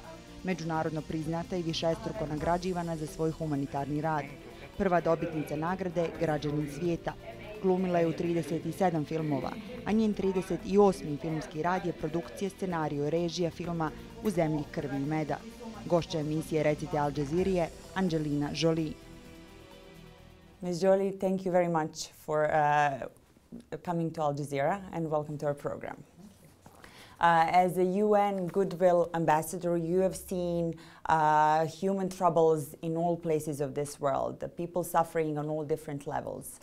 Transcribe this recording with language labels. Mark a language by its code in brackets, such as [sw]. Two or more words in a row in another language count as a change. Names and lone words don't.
[bs] Međunarodno priznata i višestruko nagrađivana za svoj humanitarni rad. Prva dobitnica nagrade Građanin svijeta. Glumila je u 37 filmova, a njen 38. filmski rad je produkcija, scenariju i režija filma U zemlji krvi i meda. Gošća emisije Recite Al Jazeeri je Angelina Jolie. [en] Ms. Jolie, thank you very much for coming to Al Jazeera and welcome to our program. As a UN Goodwill Ambassador, you have seen human troubles in all places of this world, the people suffering on all different levels.